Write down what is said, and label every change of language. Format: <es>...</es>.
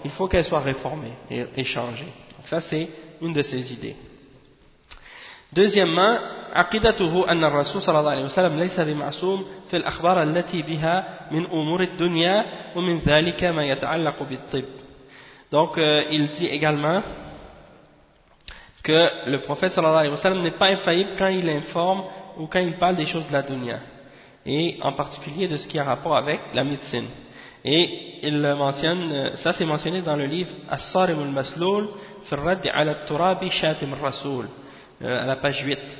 <fr>Il faut qu'elle soit réformée et changée. Donc ça, c'est une de ses idées. Deuxièmement,</fr> <ar>عقيدته أن الرسول صلى الله عليه وسلم ليس بمعصوم في الأخبار التي بها من أمور الدنيا ومن ذلك ما يتعلق بالطب.</ar> <fr>Donc il dit également que le prophète sallallahu alayhi wa sallam n'est pas infaillible quand il informe ou quand il parle des choses de la dunya, et en particulier de ce qui a rapport avec la médecine. Et il mentionne, ça c'est mentionné dans le livre As-Sarim al-Maslul Firrad al-Turabi Shatim al-Rasul, à la page 8.</fr>